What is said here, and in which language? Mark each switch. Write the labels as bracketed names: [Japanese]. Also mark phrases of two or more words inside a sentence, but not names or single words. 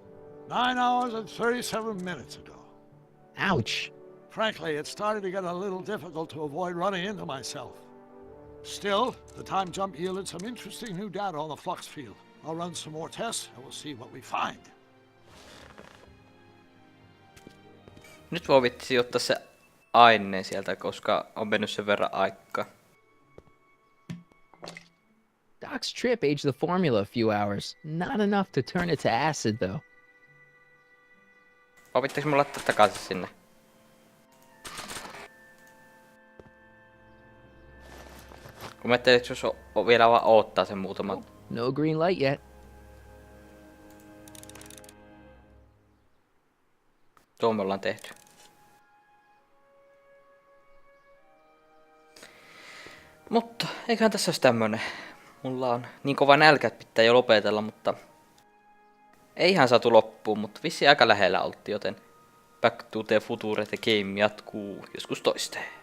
[English] 9 hours and 37 minutes ago. Ouch. Frankly, it started to get a little difficult to avoid running into myself. Still, the time jump yielded some interesting new data on the flux field. I'll run some more tests and we'll see what we find. [Finnish] Nyt voi vitsi ottaa se aine sieltä, koska on mennyt sen verran aikaa. [English] Doc's trip aged the formula a few hours. Not enough to turn it to acid, though. [Finnish] Vai pitääkö mun laittaa takaisin sinne? Kun mä ajattelin, että jos on vielä vaan odottaa sen muutaman. [English] No green light yet. [Finnish] Tuo me ollaan tehty. Mutta eiköhän tässä olisi tämmönen. Mulla on niin kova nälkä, että pitää jo lopetella, mutta ei ihan saatu loppuun, mutta vissiin aika lähellä oltiin, joten Back to the Future the Game jatkuu joskus toisteen.